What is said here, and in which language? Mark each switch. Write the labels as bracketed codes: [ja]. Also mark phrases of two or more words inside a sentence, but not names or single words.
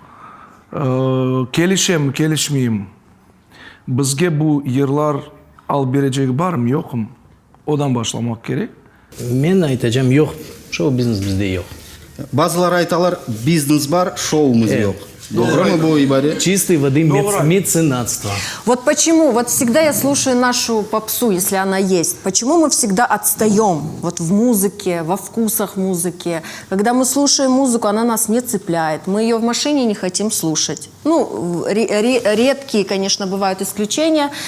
[crh] Kelişem, kelişmeyeyim. Bizge bu yırlar al verecek var mı, yok mu? Odan başlamak gerek. Men aytacağım yok. Şou biznes bizde yok. Bazıları aytalar biznes var, şoumuz yok. Doğru mu bu ibare? [ru] Чистой воды меценатство. Вот почему, вот всегда я слушаю нашу попсу, если она есть. Почему мы всегда отстаем вот в музыке, во вкусах музыки. Когда мы слушаем музыку, она нас не цепляет. Мы ее в машине не хотим слушать. Ну, редкие, конечно, бывают исключения.